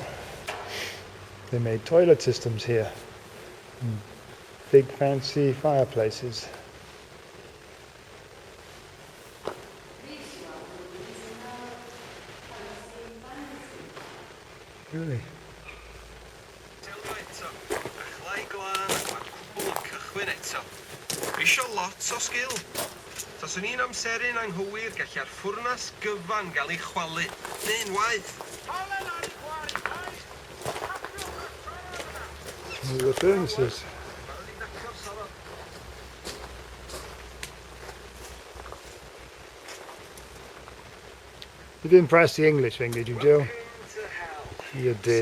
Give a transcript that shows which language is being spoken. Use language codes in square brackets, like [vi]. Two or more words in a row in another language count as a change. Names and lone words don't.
[en] They made toilet systems here. Big fancy fireplaces. Really? [cy] Eisiau lot o sgil. Taswn ni'n amseru'n anghywir gallai'r ffwrnas gyfan gael ei chwalu, neu'n waith. [en] These are the furnaces. You didn't press the English thing, did you, Joe? You did.